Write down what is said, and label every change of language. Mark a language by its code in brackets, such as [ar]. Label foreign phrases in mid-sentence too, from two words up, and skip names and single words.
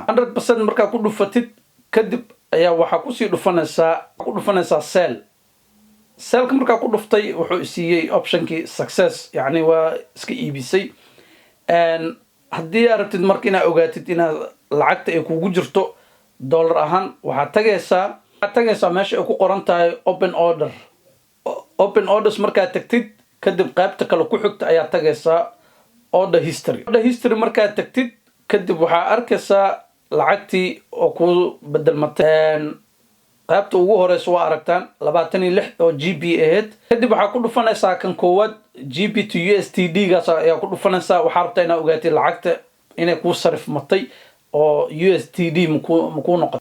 [so] 100% markaa ku dhufatid kadib ayaa waxaa kusii dhufanaysaa sell. sellka markaa ku dhuftay wuxuu siiyey optionkii success yacni waa iska iibisay. haddii aad rabtid marka inaad ogaatid inaad lacagta ay kugu jirto dollar ahaan waxaad tagaysaa meesha ay ku qoran tahay [en] open order. open orders [so] markaad tagtid kadib qaybta kale ku xigta ayaa tagaysaa [en] order history. order history [so] markaad tagtid kadib waxaa arkaysaa lacagtii oo ku bedelmatay. qaybta ugu horeysa waa aragtaan 26 oo GB aheyd. kadib waxaa ku dhufanaysaa kan koowaad [en] GB to USDT [so] gaas ayaa ku dhufanaysaa. waxaa rabtaa inaad ogaatid lacagta inay kuu sarifmatay oo USDT ma ku noqotay.